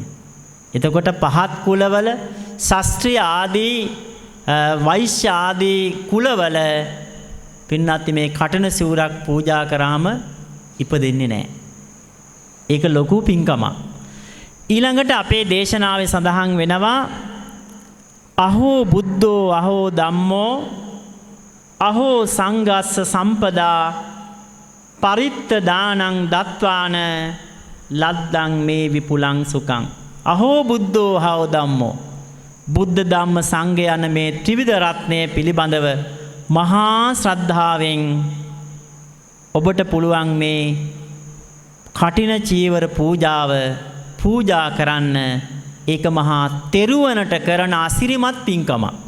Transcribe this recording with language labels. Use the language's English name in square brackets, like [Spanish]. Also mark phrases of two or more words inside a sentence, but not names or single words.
[Sinhala] එතකොට පහත් කුලවල ශාස්ත්‍රීය ආදී වෛශ්‍ය ආදී කුලවල පින්නත්ති මේ කටින සිවුරක් පූජා කරාම ඉපදෙන්නේ නැහැ. ඒක ලොකු පින්කමක්. ඊළඟට අපේ දේශනාවේ සඳහන් වෙනවා [Pali] අහෝ බුද්ධෝ අහෝ ධම්මෝ අහෝ සංඝස්ස සම්පදා පරිත්ත දානං දත්වාන ලද්දං මේ විපුලං සුඛං. අහෝ බුද්ධෝ අහෝ ධම්මෝ [Sinhala] බුද්ධ ධම්ම සංඝ යන මේ ත්‍රිවිධ රත්නය පිළිබඳව මහා ශ්‍රද්ධාවෙන් ඔබට පුළුවන් මේ කටින චීවර පූජාව පූජා කරන්න. ඒක මහා තෙරුවනට කරන අසිරිමත් පින්කමක්.